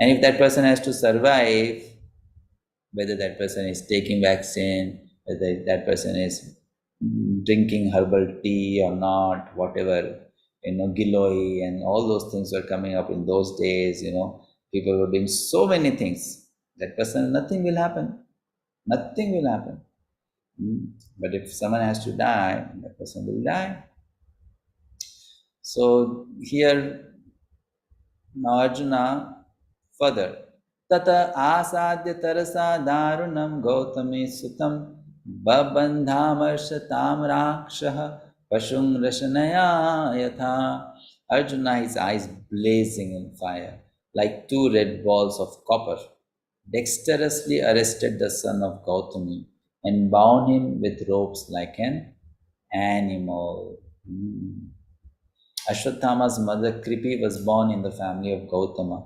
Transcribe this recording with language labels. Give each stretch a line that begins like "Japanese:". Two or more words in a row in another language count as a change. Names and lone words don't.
English: And if that person has to survive, whether that person is taking vaccine, whether that person is drinking herbal tea or not, whatever, Giloi and all those things were coming up in those days, people were doing so many things. That person, nothing will happen. Nothing will happen. But if someone has to die, that person will die. So here, now Arjuna further.
Sanskrit: Tata asadya tarasa darunam gautami sutam babandhamarshatam rakshah pashung rashanaya yatha.
English: Arjuna, his eyes blazing in fire, like two red balls of copper, dexterously arrested the son of Gautami and bound him with ropes like an animal. Ashvatthama's mother Kripi was born in the family of Gautama.